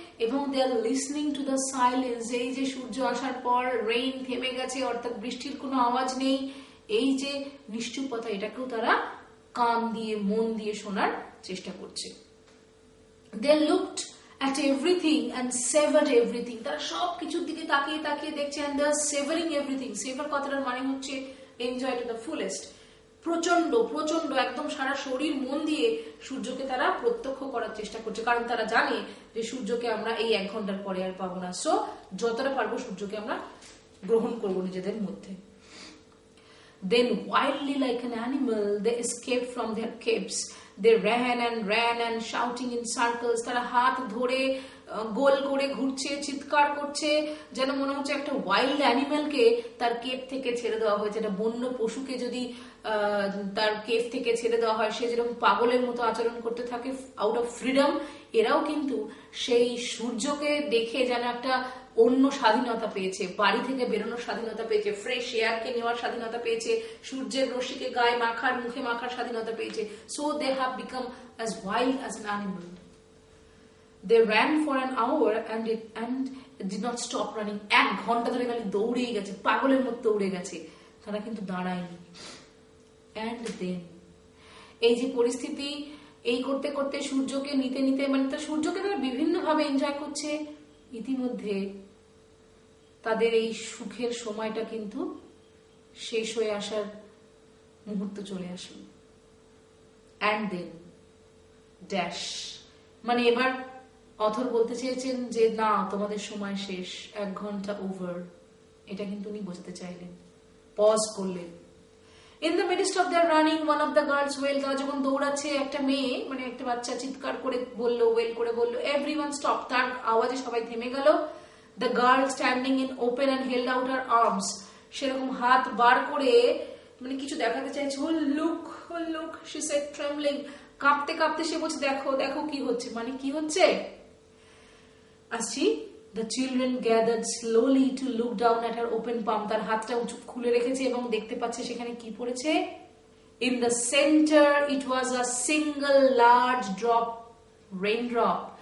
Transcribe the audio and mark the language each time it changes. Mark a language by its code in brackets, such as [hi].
[bn] এবং [en] They are listening to the silence. [bn] এই যে সূর্য আসার পর রেইন থেমে গেছে, অর্থাৎ বৃষ্টির কোনো আওয়াজ নেই, এই যে নিশ্চুপতা, এটাকেও তারা কান দিয়ে মন দিয়ে শোনার চেষ্টা করছে। [en] They looked at everything and savored everything. [bn] তারা সব কিছুর দিকে তাকিয়ে তাকিয়ে দেখছে, [en] and they are savoring everything. savor [bn] কথাটার মানে হচ্ছে [en] enjoy to the fullest. [bn] প্রচন্ড প্রচন্ড একদম সারা শরীর মন দিয়ে সূর্যকে তারা প্রত্যক্ষ করার চেষ্টা করছে, কারণ তারা জানে যে সূর্যকে আমরা এই 1 ঘন্টার পরে আর পাবো না, সো যতটা পারবো সূর্যকে আমরা গ্রহণ করবো নিজেদের মধ্যে। [en] Then wildly like an animal they escaped from their caves. They ran and shouting in circles. [bn] তারা হাত ধরে গোল করে ঘুরছে, চিৎকার করছে, যেন মনে হচ্ছে একটা ওয়াইল্ড অ্যানিমেলকে তার কেভ থেকে ছেড়ে দেওয়া হয়েছে। একটা বন্য পশুকে যদি তার কেভ থেকে ছেড়ে দেওয়া হয়, সে যেরকম পাগলের মতো আচরণ করতে থাকে [en] out of freedom, [bn] এরাও কিন্তু সেই সূর্যকে দেখে যেন একটা অন্য স্বাধীনতা পেয়েছে, বাড়ি থেকে বেরোনোর স্বাধীনতা পেয়েছে, ফ্রেশ এয়ারকে নেওয়ার স্বাধীনতা পেয়েছে, সূর্যের রশ্মিকে গায়ে মাখার, মুখে মাখার স্বাধীনতা পেয়েছে। [en] So they have become as wild as an animal. They ran for an hour and did not stop running. [bn] 1 ঘন্টা ধরে খালি দৌড়েই গেছে, পাগলের মতো দৌড়ে গেছে, তারা কিন্তু দাঁড়ায়নি। And then এই যে পরিস্থিতি, এই করতে করতে সূর্যকে নিতে নিতে, মানে তার সূর্যকে তারা বিভিন্ন ভাবে এনজয় করছে, ইতিমধ্যে তাদের এই সুখের সময়টা কিন্তু শেষ হয়ে আসার মুহূর্ত চলে আসলো। And then ড্যাশ, মানে এবার অথর বলতে চেয়েছেন যে না, তোমাদের সময় শেষ, 1 ঘন্টা ওভার, এটা কিন্তু উনি বোঝাতে চাইলেন, পজ করলেন। [en] In the midst of their running, one of the girls wailed. [bn] তারা যখন দৌড়াচ্ছে, একটা মেয়ে, মানে একটা বাচ্চা চিৎকার করে বলল, ওয়েল করে বলল, [en] everyone stopped. [bn] তার আওয়াজে সবাই থেমে গেল। [en] The girl standing in open and held out her arms. [bn] সেরকম হাত বার করে মানে কিছু দেখাতে চাইছে। [en] Oh look, she said trembling. [bn] কাঁপতে কাঁপতে সে বলছে, দেখো দেখো কি হচ্ছে। মানে কি হচ্ছে? আসছি। [en] The children gathered slowly to look down at her open palm. [bn] তার হাতটা খুলে রেখেছে এবং দেখতে পাচ্ছে সেখানে কি পড়েছে। [en] In the center it was a single large raindrop.